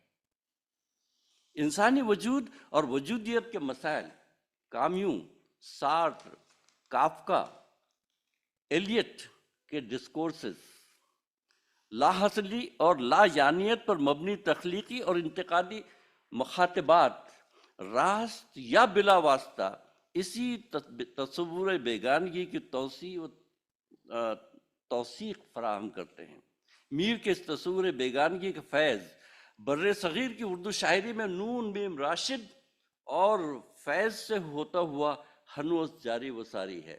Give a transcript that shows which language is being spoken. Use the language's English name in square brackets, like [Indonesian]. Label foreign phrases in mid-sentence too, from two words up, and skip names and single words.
[Urdu] انسانی وجود اور وجودیت کے مسائل کامیوں، سارٹر، کافکا، ایلیٹ کے ڈسکورسز لا حاصلی اور لا یانیت پر مبنی تخلیقی اور انتقادی مخاطبات راست یا بلا واسطہ اسی تصور بیگانگی کی توسیع و توثیق فراہم کرتے ہیں۔ میر کے اس تصور بیگانگی کا فیض بر صغیر کی اردو شاعری میں نون میم راشد اور فیض سے ہوتا ہوا ہنوز جاری و ساری ہے۔